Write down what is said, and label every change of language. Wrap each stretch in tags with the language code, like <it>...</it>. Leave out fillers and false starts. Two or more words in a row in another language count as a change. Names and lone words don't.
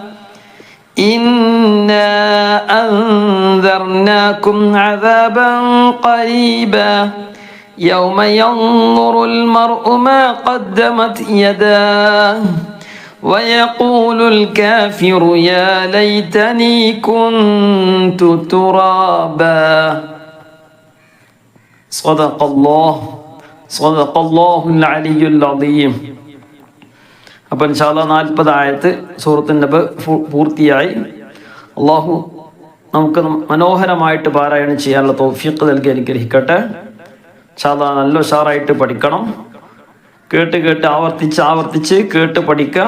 <ar>إنا أنذرناكم عذابا قريبا يوم ينظر المرء ما قدمت يداه ويقول الكافر يا ليتني كنت ترابا صدق الله العلي العظيم.</ar> <ml>അപ്പോൾ</ml> <ar>إن شاء الله</ar> <ml>40 ആയത്ത് സൂറത്തുൻ നബ പൂർത്തിയായി. അള്ളാഹു നമുക്ക് മനോഹരമായിട്ട് പാരായണം ചെയ്യാനുള്ള തൗഫീഖ് നൽകി അനുഗ്രഹിക്കട്ടെ.</ml> <ar>إن شاء الله</ar> <ml>നല്ല ഉഷാറായിട്ട് പഠിക്കണം. കേട്ട് ആവർത്തിച്ച് കേട്ട് പഠിക്കുക.</ml>